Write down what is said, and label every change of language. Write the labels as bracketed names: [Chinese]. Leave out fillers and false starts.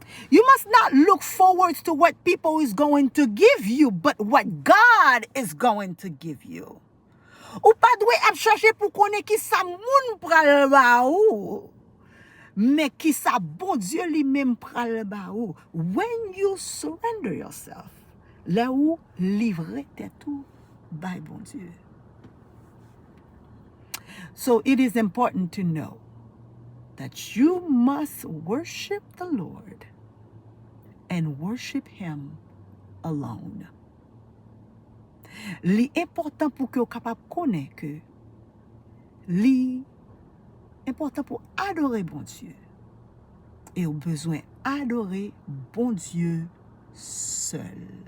[English] You must not look forward to what people is going to give you, but what God is going to give you. [Haitian Creole] Ou pas dwe ap chercher pour connaître qui sa moun pral ba ou, mais qui sa bon Dieu lui-même pral ba ou. When you surrender yourself, là où livrer tête ou by bon Dieu. [English] So it is important to know that you must worship the Lord and worship Him alone. [Haitian Creole] Li important pour que vous capable connaître que li important pour adorer bon Dieu et au besoin adorer bon Dieu seul.